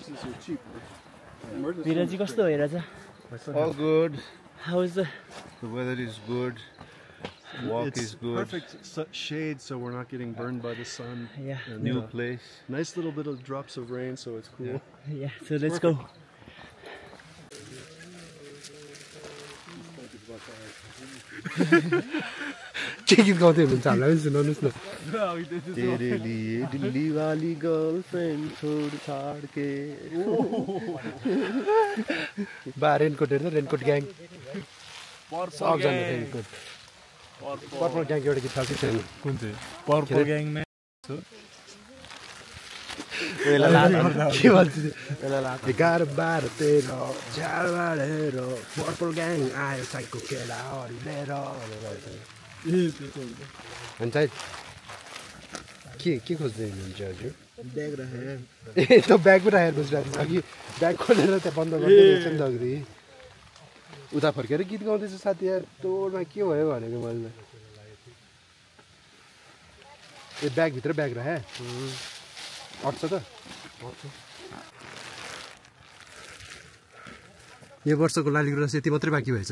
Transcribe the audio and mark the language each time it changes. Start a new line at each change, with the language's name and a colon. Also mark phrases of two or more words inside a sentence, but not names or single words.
Nepali: विराजी कस्तो भैराछ?
English: All good. How is the The weather is good. Walk It's is good. perfect shade, so we're not getting burned by the sun. yeah And, New place. nice little bit of drops of rain, so it's cool. yeah? So let's go.
Nepali: के गीत गाउँदै हुनुहुन्छ हामीलाई पनि सुनाउनुहोस् न।
Hindi: तेरे लिए दिल्ली वाली गर्लफ्रेंड छोड़ छाड़ के।
Nepali: बा रेनकोट हेर्नु,
English: raincoat gang
Nepali: सबजना रेनकोट।
English: purple gangको
Nepali: एउटा गीत छ कि छैन? कुन चाहिँ?
English: purple gangमा
Nepali: के भन्छ 11 12 13 4 बारेर
English: purple gang
Nepali: आयो साइको केटाहरू लिएर अनि चाहिँ के खोज्दै हुनुहुन्छ हजुर? बैग रहे। ए त ब्याग पनि राखेर बसिरहेको छ कि ब्याग खोलेर त्यहाँ बन्द गर्दै रहेछ नि त अघि। उता फर्केर गीत गाउँदैछ साथी यार, तोडमा के भयो भनेको मैले। ए ब्यागभित्र ब्याग राखे अट्छ त। यो वर्षको लाली गुराँस यति मात्रै बाँकी भएछ।